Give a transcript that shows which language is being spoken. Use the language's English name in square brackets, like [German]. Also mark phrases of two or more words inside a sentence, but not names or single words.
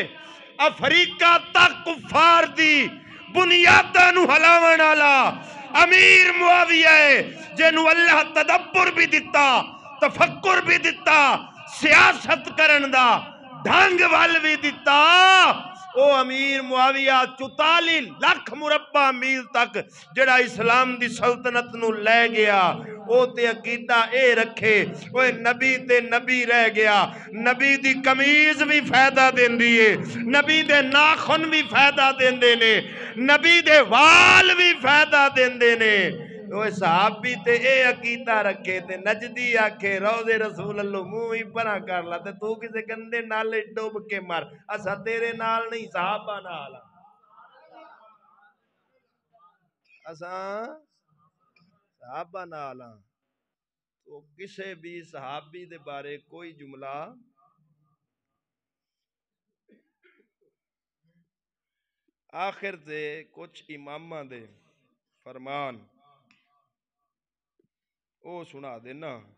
[Punjabi] افریقہ تک کفار دی بنیاداں نو ہلاون والا امیر معاویہ ہے، جنوں اللہ تدبر بھی دتا، تفکر بھی دتا، سیاست کرن دا ڈھنگ وال بھی دتا. او امیر معاویہ 44 لاکھ مربع میل تک جڑا اسلام دی سلطنت نو لے گیا. او تے عقیدہ اے رکھے اوے نبی تے نبی رہ گیا. نبی دی قمیض بھی فائدہ دیندی ہے، نبی دے ناخن بھی فائدہ دیندے نے، نبی دے وال بھی فائدہ دیندے نے. اوے صحابی تے اے عقیدہ رکھے تے نجدی آکھے روضے رسول اللہ منہ ہی پرا کر لا تے تو کسے گندے نالے ڈوب کے مر. اسا تیرے نال نہیں صحابہ نال، اساں صحابہ نال. تو کسے بھی صحابی دے بارے کوئی جملہ آخر تے کچھ اماماں دے فرمان او سنا دینا.